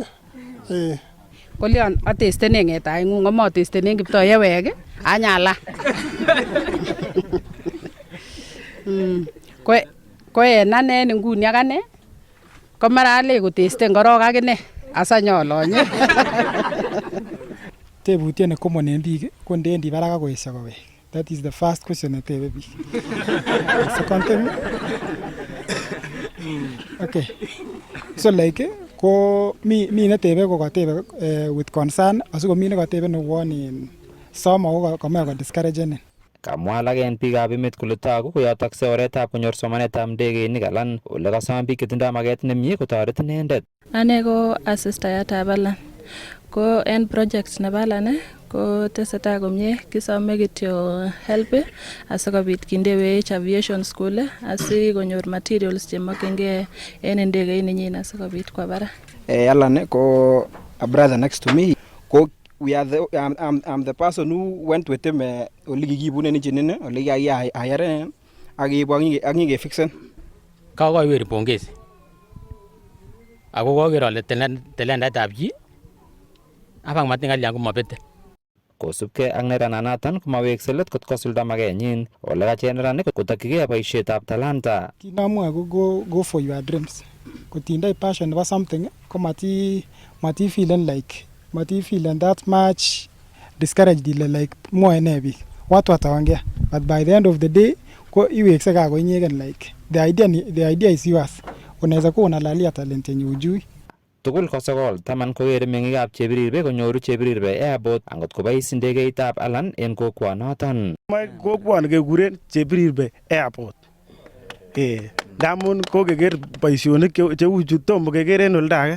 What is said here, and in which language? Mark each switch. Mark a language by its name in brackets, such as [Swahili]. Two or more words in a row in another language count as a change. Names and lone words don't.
[Kalenjin] Kolyon atestenen ng'etaing'ung amatestenen Kiptoyewek anyala. Ko en ane nguni ak ane ko mara ale kotesten korok akine asanyolonye. Tebutiet ne common en biik ko ndendi barak ak koesio kowek. [English] That is the first question netebe biik. Second thing okay. So like [Kalenjin] ko mi netebe ko katebe [English] with concern [Kalenjin] asikomi nekatebe newon in somo ko kamoe ko discouragenen. Kamwa alak en biikab emet kole togu koyotoksei oretab konyor somanetab ndegeinik alan ole kasom biik chetindoi maket nemie kotoret inendet. Ane ko asistayatab Alan. Ko en projects nebo Alan ko tesetai komie, kisome kityo help asikobit kindewech [English] aviation school [Kalenjin] asikonyor materials chemokyingei en ndegeit nenyin asikobit kwa barak. [English] Alan ko a brother next to me. Ko I'm the person who went with him [Kalenjin] ole kikibune engine ole kikayaren ak ke fixen. Kakoiweri pongezi. Ako koker ale telendaetab chi abang matingal yangu mabete. Kosubkei ak nerananaton komawekse let kot kosulda makenyin ole kachen neranik kotokyigei boisietab talanta. Kinamwa [English] go for your dreams. [Kalenjin] Kotindoi passion nebo something ko mati [English] feeling that much discouraged like [Kalenjin] mwoe ne biik. [Swahili] Watu wataongea. [English] But by the end of the day [Kalenjin] ko iwekse kako inyegen [English] like the idea is yours. [Swahili] Unaweza kuwa unalalia talent yenye ujui. [Kalenjin] Tugul kosogol taman kokere meng'ikab Chebirirbe konyoru Chebirirbe airport angot kobois ndegeitab Alan en kokwonoton. Kokwoni kekuren Chebirirbe airport. Ndamun kokeker boisionik cheu chu tomo keker en oldo age.